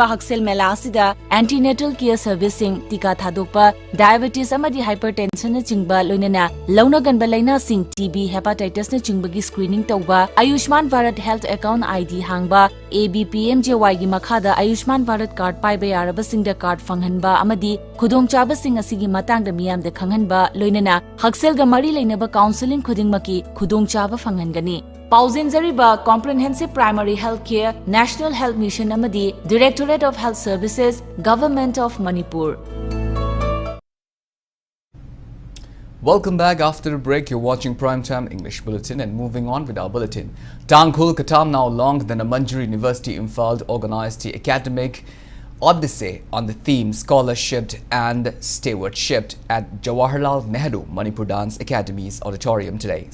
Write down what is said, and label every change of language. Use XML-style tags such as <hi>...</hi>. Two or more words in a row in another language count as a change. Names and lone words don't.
<mni>Haksel Mela asida</mni> <en>antenatal care servicing</en> <mni>tika thadokpa diabetes amadi hypertension na chingba loinana launa ganba laina sing</mni> <en>TB hepatitis</en> <mni>na chingbagi screening tawba Ayushman Bharat Health account ID hangba ABPMJY gi makhada Ayushman Bharat card paiba yaraba singda card fanghanba amadi khudongchaba sing asigi matangda miyamda khanghanba loinana Haksel ga mari leinaba counseling khudingmaki khudongchaba fanghangani. Pauzin Zariba Comprehensive Primary Health Care National Health Mission Amadi Directorate of Health Services Government of Manipur.</mni> <en>Welcome back after a break. You're watching Primetime English Bulletin and moving on with our bulletin. Tangkhul Katam, now long than a Manjuri University Imphal, organized the academic Odyssey on the theme Scholarship and Stewardship at Jawaharlal Nehru Manipur Dance Academy's auditorium today.</en>